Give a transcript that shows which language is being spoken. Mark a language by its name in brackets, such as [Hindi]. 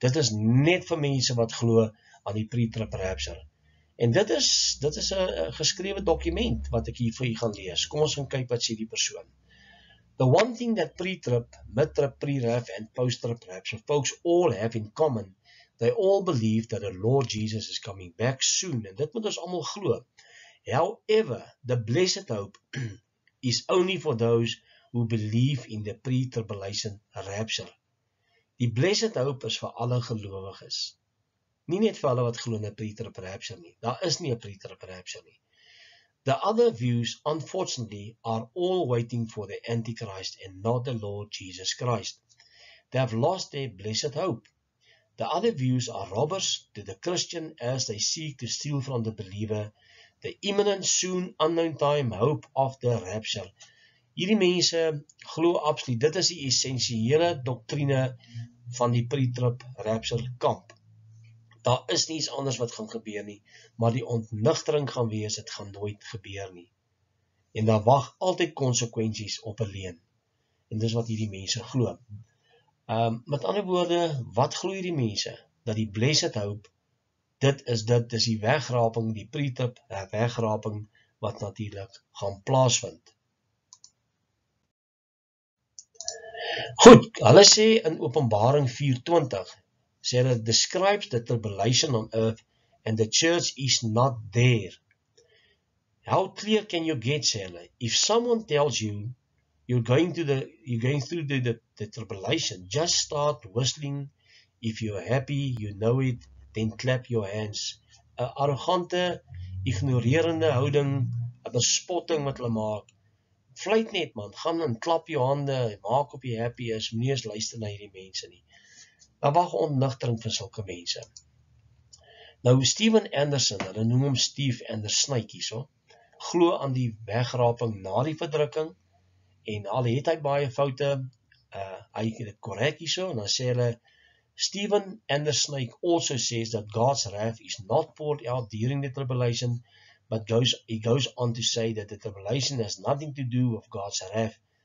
[Afrikaans] Dit is net vir mense wat glo aan die pre-trip rapture. En dit is 'n geskrewe dokument wat ek hier vir u gaan lees. Kom ons gaan kyk wat sê die persoon. [English] The one thing that pre-trip, mid-trip, pre-rap and post-trip rapture folks all have in common, they all believe that the Lord Jesus is coming back soon. [Afrikaans] En dit moet ons almal glo. [English] However, the blessed hope is only for those who believe in the pre-tribulation rapture. [Afrikaans] Die blessed hope is vir alle gelowiges. Nie net vir hulle wat glo in 'n pre-trib rapture nie. Daar is nie 'n pre-trib rapture nie. [English] The other views, unfortunately, are all waiting for the Antichrist and not the Lord Jesus Christ. They have lost their blessed hope. The other views are robbers to the Christian as they seek to steal from the believer the imminent, soon, unknown time hope of the rapture. [Afrikaans] Hierdie mense glo absoluut, dit is die essensiële doktrine van die pre-trib rapture kamp. Daar is niets anders wat gaan gebeur nie, maar die ontnigtering gaan wees, dit gaan nooit gebeur nie. En daar wag altyd konsekwensies op 'n leuen. En dis wat hierdie mense glo. Met ander woorde, wat glo hierdie mense? Dat die blessed hope, dit is die wegraping, die pre-trib wegraping, wat natuurlik gaan plaasvind. Goed, hulle sê in Openbaring 4:20, sê hulle, [English] describes the tribulation on earth and the church is not there. How clear can you get, [Afrikaans] sê hulle? [English] If someone tells you you're going through the tribulation, just start whistling. If you're happy, you know it, then clap your hands. [Afrikaans] 'n Arrogante, ignorerende houding, 'n bespotting wat hulle maak. Fluit net man, gaan en klap jou hande, maak op jy happy is, moenie eens luister na hierdie mense nie. Daar wag ontnigtering vir sulke mense. Nou [English] Steven Anderson, hulle noem hom Steve Anderson hierso, glo aan die wegraping na die verdrukking, en al het hy baie foute, hy het dit korrek hierso, en dan sê hulle, Steven Anderson also says that God's wrath is not poured out during the tribulation, but he goes on to say that the tribulation has nothing to do with God's wrath.